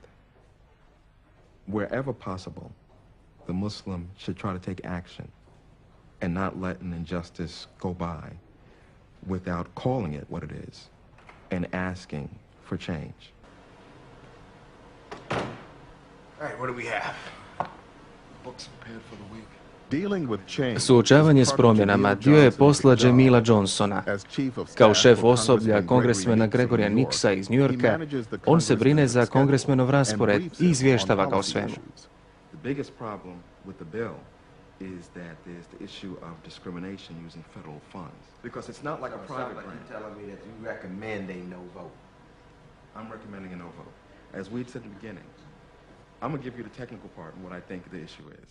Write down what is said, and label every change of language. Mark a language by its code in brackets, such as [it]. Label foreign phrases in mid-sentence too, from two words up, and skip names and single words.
[en] Wherever possible, the Muslim should try to take action and not let an injustice go by without calling it what it is and asking for change. All right, what do we have? Books prepared for the week. [hr] Suočavanje s promjenama dio je posla Jamila Johnsona. Kao šef osoblja kongresmena Gregorija Nixa iz New Yorka, on se brine za kongresmenov raspored i izvještava ga o svemu. [en] The biggest problem with the bill is that there's the issue of discrimination using federal funds. Because it's not like a private grant. You're telling me that you recommend a no vote. I'm recommending a no vote. As we said in the beginning, I'm going to give you the technical part and what I think the issue is.